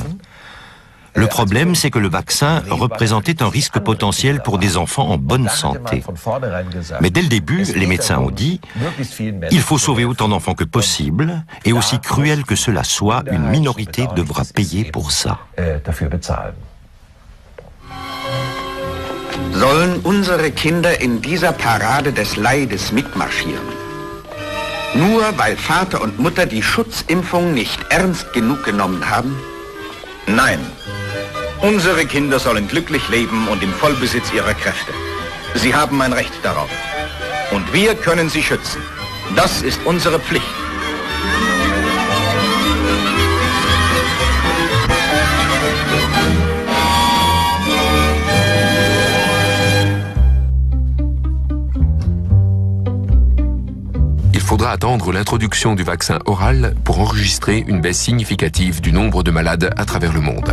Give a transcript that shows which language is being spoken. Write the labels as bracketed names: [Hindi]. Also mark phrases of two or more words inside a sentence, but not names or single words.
[French] Le problème, c'est que le vaccin représentait un risque potentiel pour des enfants en bonne santé. Mais dès le début, les médecins ont dit « Il faut sauver autant d'enfants que possible, et aussi cruel que cela soit, une minorité devra payer pour ça. » [German] Sollen unsere Kinder in dieser Parade des Leides mitmarschieren? Nur weil Vater und Mutter die Schutzimpfung nicht ernst genug genommen haben? Nein. Unsere Kinder sollen glücklich leben und im Vollbesitz ihrer Kräfte. Sie haben ein Recht darauf. Und wir können sie schützen. Das ist unsere Pflicht. [French] Il faudra attendre l'introduction du vaccin oral pour enregistrer une baisse significative du nombre de malades à travers le monde.